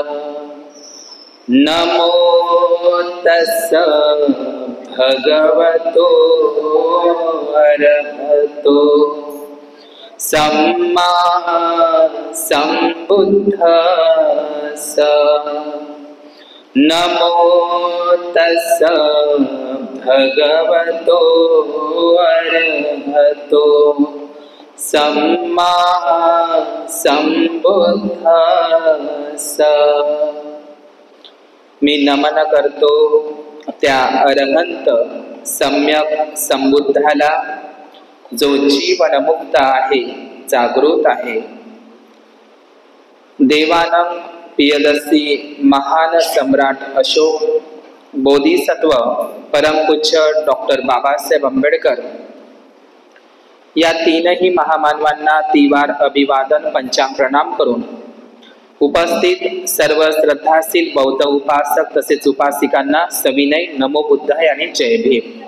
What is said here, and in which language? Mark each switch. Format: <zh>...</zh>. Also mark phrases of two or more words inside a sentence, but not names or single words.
<pi>नमो तस्स भगवतो अरहतो सम्मा सम्बुद्धस्स। नमो तस्स भगवतो अरहतो सम्मा सम्बुद्धस्स।</pi> <mr>मी नमन करतो त्या अरहंत सम्यक संबुद्धाला, जो जीवनमुक्त आहे, जागृत आहे। देवानं पियदसी महान सम्राट अशोक, बोधिसत्व परमपूज्य डॉक्टर बाबासाहेब आंबेडकर या तीनही महामानवांना तिवार अभिवादन पंचांग प्रणाम करून उपस्थित सर्व श्रद्धाशील बौद्ध उपासक तसेच उपासिकांना सविनय</mr> <pi>नमो बुद्धाय</pi> <mr>आणि जय भीम।</mr>